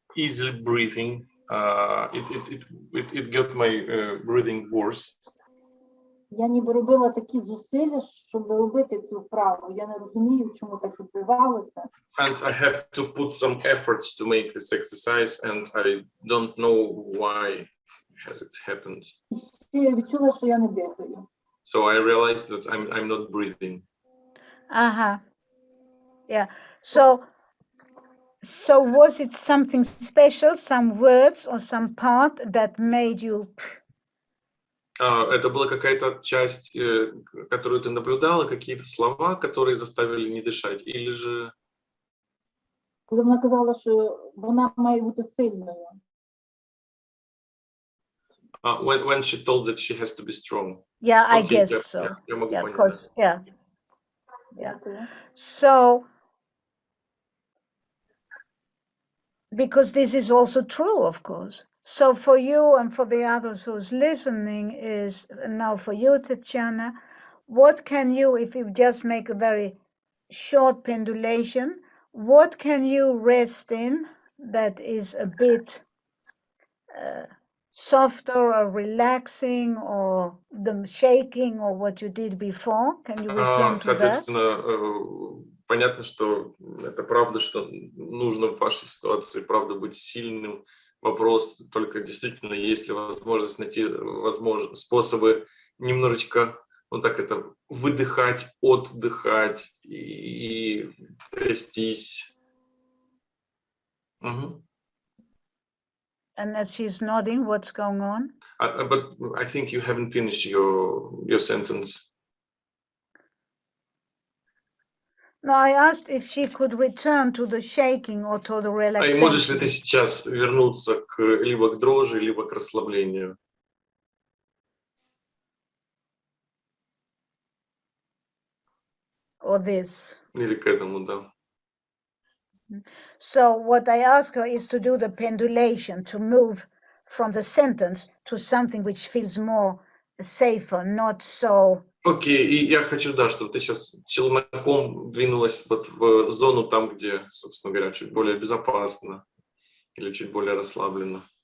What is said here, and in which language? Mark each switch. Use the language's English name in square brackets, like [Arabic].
[English] easily breathing. It got my breathing worse. [Ukrainian] Я ніби робила такі зусилля, щоб робити цю вправу. Я не розумію, чому так відбувалося. [English] And I have to put some efforts to make this exercise, and I don't know why has it happened. [Ukrainian] І ще я відчула, що я не дихаю. [English] So I realized that I'm not breathing. Uh-huh. Yeah. So was it something special, some words or some part that made you? [Russian] Это была какая-то часть, которую ты наблюдала, какие-то слова, которые заставили не дышать, или же... [Ukrainian] Коли вона казала, що вона має бути сильною. [English] When she told that she has to be strong. Yeah, I Okay, guess yeah, so. [Russian] yeah, я могу [English] Yeah, [Russian] понять, [English] because, [Russian] да. [English] yeah. Yeah. So, because this is also true, of course. So for you and for the others who's listening is now for you, Tatiana, what can you, if you just make a very short pendulation, what can you rest in that is a bit softer or relaxing, or the shaking, or what you did before? Can you return to that? [Russian] Соответственно, понятно, что это правда, что нужно в вашей ситуации, правда, быть сильным. Вопрос только действительно, есть ли возможность найти способы немножечко, ну так это, выдыхать, отдыхать и трястись. [English] And as she's nodding, what's going on? But I think you haven't finished your sentence. No, I asked if she could return to the shaking or to the [Russian] И можешь ли [English] relaxation. [Russian] ты сейчас вернуться либо к дрожи, либо к расслаблению? [English] Or this. [Russian] Или к этому, да. [English] So what I ask her is to do the pendulation, to move from the sentence to something which feels more safer, not so. [Russian] Окей, и я хочу, да, чтобы ты сейчас челноком двинулась вот в зону там, где, собственно говоря, чуть более безопасно или чуть более расслабленно.